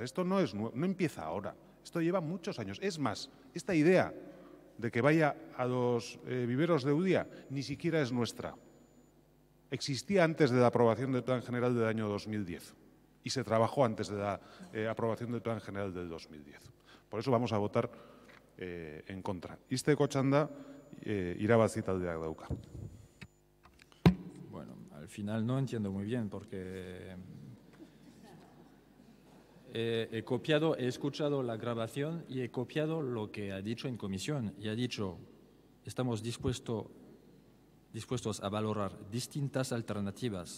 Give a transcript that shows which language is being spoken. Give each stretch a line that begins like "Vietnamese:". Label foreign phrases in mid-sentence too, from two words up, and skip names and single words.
Spanish: Esto no empieza ahora, esto lleva muchos años. Es más, esta idea de que vaya a los viveros de Ulia ni siquiera es nuestra. Existía antes de la aprobación del Plan General del año 2010 y se trabajó antes de la aprobación del Plan General del 2010. Por eso vamos a votar en contra.
Basque: Izteko txanda irabazi taldeak dauka.
Spanish: Bueno, al final no entiendo muy bien porque he escuchado la grabación y he copiado lo que ha dicho en comisión y ha dicho, estamos dispuestos a valorar distintas alternativas.